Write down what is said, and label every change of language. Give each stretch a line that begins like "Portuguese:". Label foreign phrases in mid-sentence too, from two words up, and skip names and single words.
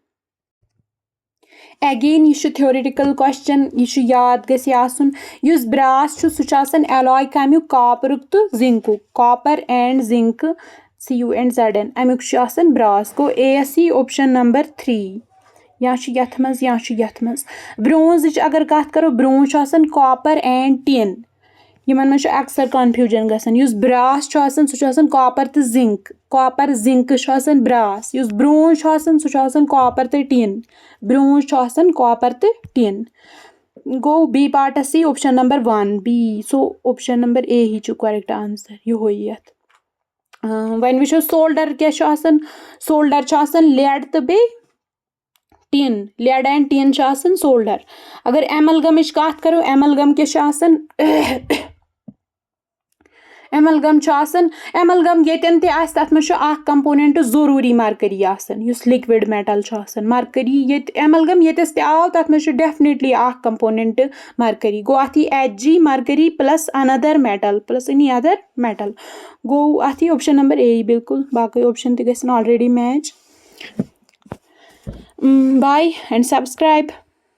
Kashmiri: Again یہِ چھُ
English: theoretical question
Kashmiri: یہِ چھُ یاد گژھِ آسُن یُس براس چھُ سُہ چھُ آسان alloy کمیُک کاپرُک تہٕ زنکُک
English: copper and zinc
Kashmiri: CuNZn امیُک چھُ آسان براس گوٚو A یی
English: option number 3
Kashmiri: یا چھُ یتھ منٛز یا چھُ یتھ منٛز. برونزٕچ اگر کتھ کرو برونز چھُ آسان
English: copper and tin
Kashmiri: یِمن منٛز چھُ اکثر کنفیوجن گژھان یُس براس چھُ آسان سُہ چھُ آسان کاپر تہٕ زنک کاپر زنکہٕ چھُ آسان براس یُس برونز چھُ آسان سُہ چھُ آسان کاپر تہٕ ٹِن برونز چھُ آسان کاپر تہٕ ٹِن. گوٚو B پارٹس یی
English: option number 1
Kashmiri: B سو
English: option number A
Kashmiri: ہی چھُ
English: correct answer
Kashmiri: یِہوے یتھ. وۄنۍ وٕچھو سولڈر کیاہ چھُ آسان سولڈر چھُ آسان لیڈ تہٕ بیٚیہِ ٹِن
English: lead and tin
Kashmiri: چھُ آسان سولڈر. اگر ایملگمٕچ کتھ کرو ایملگم کیاہ چھُ آسان ایملگم چھُ آسان ایملگم ییٚتٮ۪ن تہِ آسہِ تَتھ منٛز چھُ اکھ کمپوننٹ ضروٗری مرکٔری آسان یُس لِکوِڈ میٹل چھُ آسان مرکٔری ییٚتہِ ایملگم ییٚتٮ۪س تہِ آو تَتھ منٛز چھُ ڈیفنِٹلی اکھ کمپوننٹ مرکٔری گوٚو اَتھ یی Hg مرکٔری پلس انَدر میٹل پلس
English: any other
Kashmiri: میٹل گوٚو اَتھ یی اوپشن نمبر اے بِلکُل باقٕے اوپشن تہِ گژھن آلریڈی میچ
English: bye and subscribe